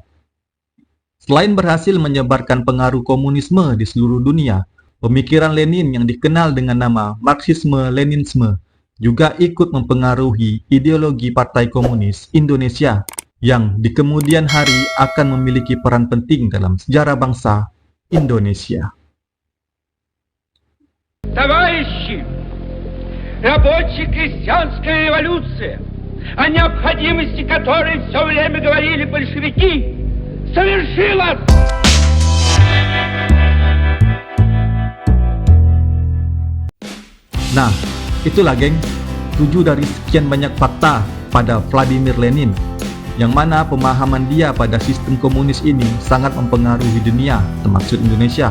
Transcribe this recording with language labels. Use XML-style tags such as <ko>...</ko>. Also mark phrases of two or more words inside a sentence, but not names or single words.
<id>Selain berhasil menyebarkan pengaruh komunisme di seluruh dunia, pemikiran Lenin yang dikenal dengan nama Marxisme-Leninisme juga ikut mempengaruhi ideologi Partai Komunis Indonesia yang di kemudian hari akan memiliki peran penting dalam sejarah bangsa Indonesia.</id> <ru>Товарищи, рабоче-крестьянская революция, о необходимости которой все время говорили большевики, совершилась!</ru> <id>Nah, itulah geng, 7 dari sekian banyak fakta pada Vladimir Lenin, yang mana pemahaman dia pada sistem komunis ini sangat mempengaruhi dunia, termasuk Indonesia.</id>